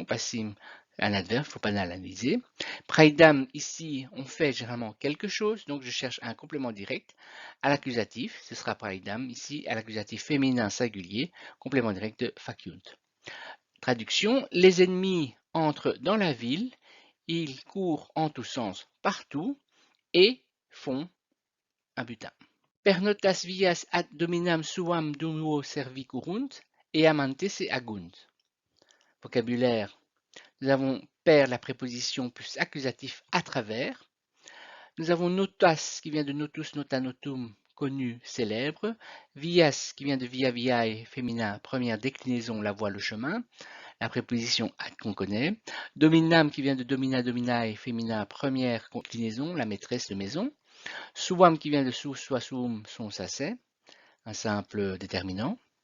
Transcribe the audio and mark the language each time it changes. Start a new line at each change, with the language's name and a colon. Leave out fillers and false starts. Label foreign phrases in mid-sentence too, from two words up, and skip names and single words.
French: Passim, un adverbe, il ne faut pas l'analyser. Praidam, ici, on fait généralement quelque chose, donc je cherche un complément direct à l'accusatif. Ce sera praidam, ici, à l'accusatif féminin singulier, complément direct de faciunt. Traduction, les ennemis entrent dans la ville, ils courent en tous sens partout et font un butin.
Latin: Per notas vias ad dominam suam duo servi curunt, et amantes et agunt.
French: Vocabulaire. Nous avons per la préposition plus accusatif à travers. Nous avons notas qui vient de
Latin: notus nota notum,
French: connu, célèbre. Vias qui vient de
Latin: via viae,
French: féminin, première déclinaison, la voie, le chemin. La préposition ad qu'on connaît. Dominam qui vient de
Latin: domina dominae,
French: féminin, première déclinaison, la maîtresse de maison. Suam qui vient de sous, soit sum, son, ça c'est, un simple déterminant.